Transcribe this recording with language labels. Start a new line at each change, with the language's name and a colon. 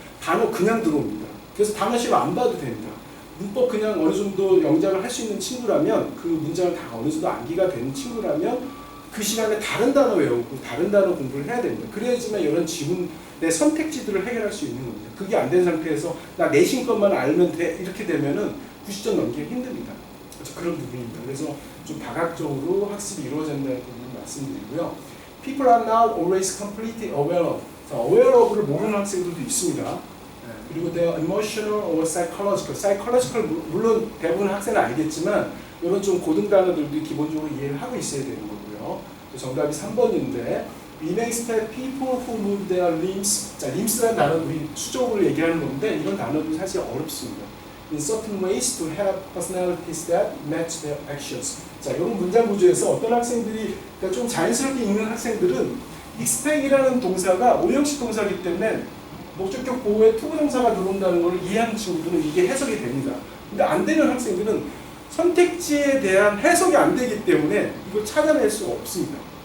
Korean: 단어 그냥 들어옵니다. 그래서 단어 시험 안 봐도 됩니다. 문법 그냥 어느 정도 영작을 할 수 있는 친구라면 그 문장을 다 어느 정도 암기가 되는 친구라면 그 시간에 다른 단어 외우고 다른 단어 공부를 해야 됩니다. 그래야지만 이런 지문의 선택지들을 해결할 수 있는 겁니다. 그게 안 된 상태에서 나 내신 것만 알면 돼 이렇게 되면은 90점 넘기가 힘듭니다. 그런 부분입니다. 그래서 좀 다각적으로 학습이 이루어진다는 부분을 말씀드리고요.
English: People are now always completely aware of.
Korean: aware of를 모르는 학생들도 있습니다. 그리고
English: they are emotional or psychological.
Korean: psychological 물론 대부분 학생은 알겠지만 이런 좀 고등 단어들도 기본적으로 이해를 하고 있어야 되는 거고요. 정답이 3번인데
English: We may expect people who move their limbs.
Korean: 자, limbs라는 단어는 우리 수족을 얘기하는 건데 이런 단어도 사실 어렵습니다.
English: In certain ways to have personalities that match their actions.
Korean: 자, 이런 문장 구조에서 어떤 학생들이 그러니까 좀 자연스럽게 읽는 학생들은 expect이라는 동사가 오형식 동사이기 때문에 목적격 보호에 투부 동사가 들어온다는 걸 이해하는 친구들은 이게 해석이 됩니다. 근데 안 되는 학생들은 선택지에 대한 해석이 안 되기 때문에 이걸 찾아낼 수가 없습니다.